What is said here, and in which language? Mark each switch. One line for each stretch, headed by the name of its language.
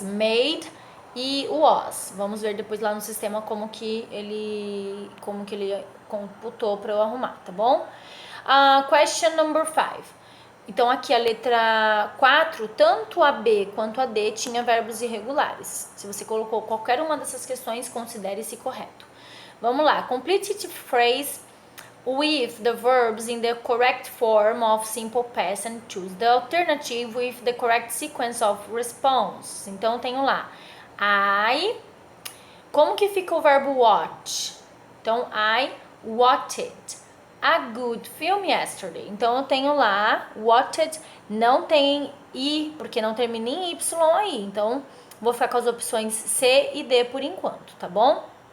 Portuguese: Made e was. Vamos ver depois lá no sistema como que ele computou para eu arrumar, tá bom?
English: Question number 5.
Portuguese: Então, aqui a letra 4, tanto a B quanto a D tinha verbos irregulares. Se você colocou qualquer uma dessas questões, considere-se correto. Vamos lá.
English: Complete the phrase with the verbs in the correct form of simple past and choose the alternative with the correct sequence of response.
Portuguese: Então, eu tenho lá I. Como que fica o verbo watch?
English: Então, I watched a good film yesterday.
Portuguese: Então, eu tenho lá watched, não tem I, porque não termina em Y aí. Então, vou ficar com as opções C e D por enquanto, tá bom?